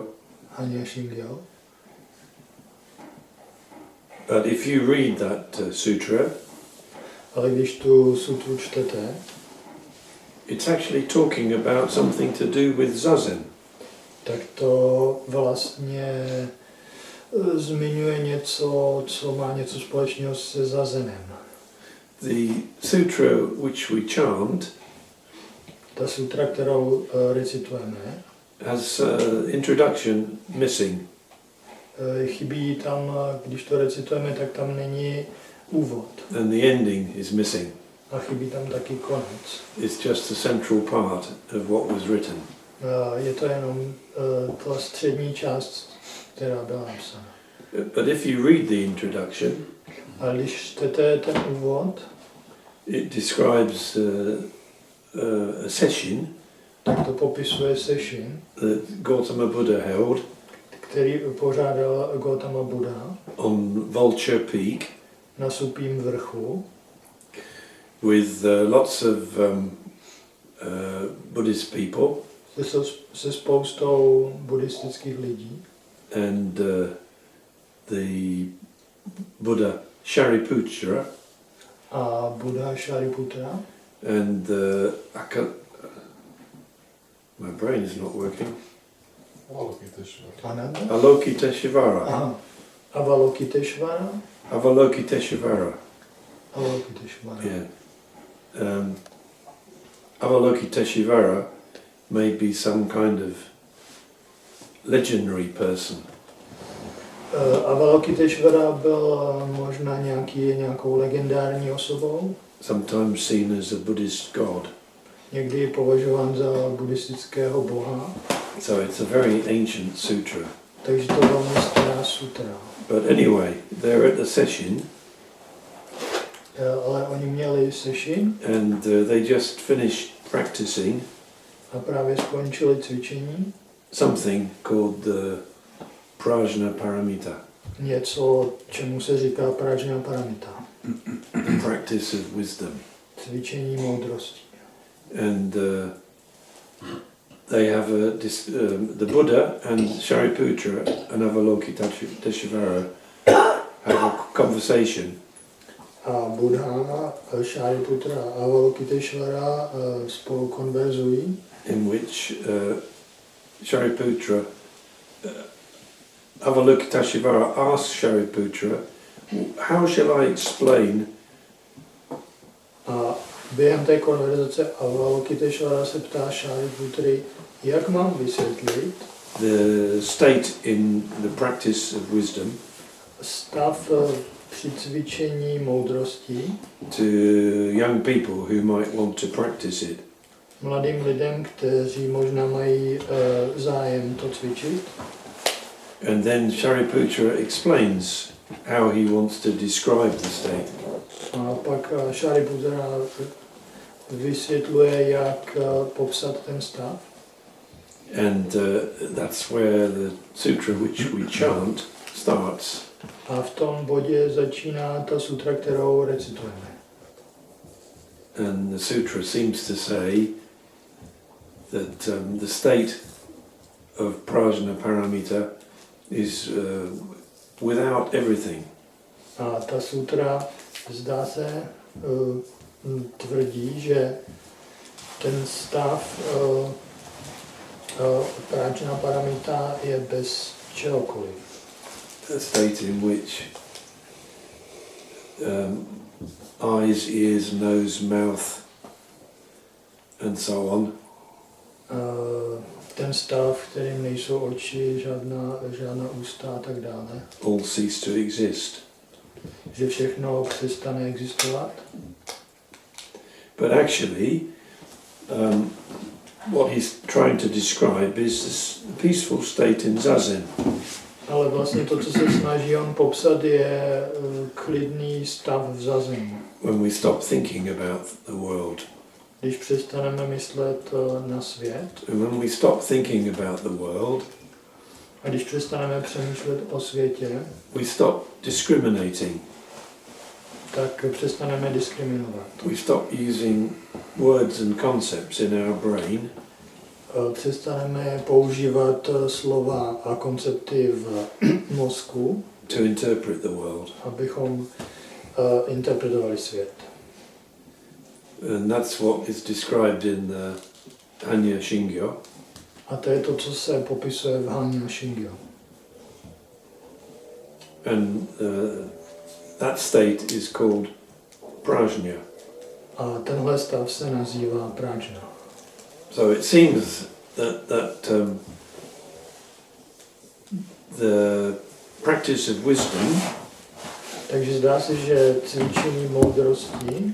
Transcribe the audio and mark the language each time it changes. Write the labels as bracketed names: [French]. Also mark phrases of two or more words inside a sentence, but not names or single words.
[English] Hanya Shingyo. But if you read that sutra, [Czech] Ale když tu sutru čtete, [English] it's actually talking about something to do with zazen. [Czech] tak to vlastně zmiňuje něco, co má něco společného se zazenem. [English] The sutra which we chant [Czech] Ta sutra, kterou recitujeme, [English] has introduction missing. [Czech] Chybí tam, když to recitujeme, tak tam není úvod. [English] And the ending is missing. [Czech] A chybí tam taky konec. [English] It's just the central part of what was written. [Czech] Je to jenom ta střední část, která byla napsána. [English] But if you read the introduction, [Czech] A když čtete ten úvod, [English] it describes a session [Czech] tak to popisuje session, [English] that Gautama Buddha held [Czech] který pořádal Gautama Buddha [English] on Vulture Peak [Czech] na Supím vrchu [English] with lots of Buddhist people [Czech] se spoustou buddhistických lidí [English] and the Buddha Shariputra [Czech] a Buddha Shariputra [English] and my brain is not working. Ananda? Avalokiteshvara. Aha. Avalokiteshvara? Avalokiteshvara. Avalokiteshvara. Yeah. Avalokiteshvara may be some kind of legendary person. [Czech] Avalokiteshvara byl možná nějakou legendární osobou. [English] Sometimes seen as a Buddhist god. [Czech] Někdy je považován za buddhistického boha. [English] So it's a very ancient sutra. [Czech] Takže to je velmi stará sutra. [English] But anyway, they're at the session. [Czech] Ale oni měli session. [English] And they just finished practicing. [Czech] A právě skončili cvičení. [English] Something called the Prajñā paramita. [Czech] Něco, čemu se říká Prajñā paramita. [English] The practice of wisdom. [Czech] Cvičení moudrosti. [English] And they have the Buddha and Shariputra and Avalokiteshvara have a conversation. [Czech] A Buddha, Shariputra a Avalokiteshvara spolu konverzují. [English] In which Shariputra, Avalokiteshvara asks Shariputra, how shall I explain [Czech] A během té konverzace Avalokiteshvara se ptá Shariputry, jak mám vysvětlit [English] the state in the practice of wisdom [Czech] stav při cvičení moudrosti [English] to young people who might want to practice it. [Czech] mladým lidem, kteří možná mají zájem to cvičit. [English] And then Shariputra explains how he wants to describe the state. [Czech] A pak Shariputra vysvětluje, jak popsat ten stav. [English] And that's where the sutra which we chant starts. [Czech] A v tom bodě začíná ta sutra, kterou recitujeme. [English] And the sutra seems to say that the state of Prajñā paramita is without everything. [Czech] A ta sutra, zdá se, tvrdí, že ten stav Prajñā paramita je bez čehokoliv. [English] A state in which eyes, ears, nose, mouth and so on [Czech] Ten stav, kterým nejsou oči, žádná ústa a tak dále. [English] all cease to exist. [Czech] Že všechno přestane existovat. [English] But actually, what he's trying to describe is this peaceful state in Zazen. [Czech] Ale vlastně to, co se snaží on popsat, je klidný stav v zazení. [English] When we stop thinking about the world. [Czech] Když přestaneme myslet na svět [English] And when we stop thinking about the world, [Czech] a když přestaneme přemýšlet o světě, [English] we stop discriminating. [Czech] tak přestaneme diskriminovat. [English] We stop using words and concepts in our brain [Czech] Přestaneme používat slova a koncepty v mozku, [English] to interpret the world. [Czech] abychom interpretovali svět. [English] And that's what is described in the Prajñā Shingyo. [Czech] A to je to, co se popisuje v Prajñā Shingyo. [English] And that state is called Prajñā. [Czech] A tenhle stav se nazývá Prajñā. [English] So it seems that the practice of wisdom [Czech] Takže zdá se, že cvičení moudrosti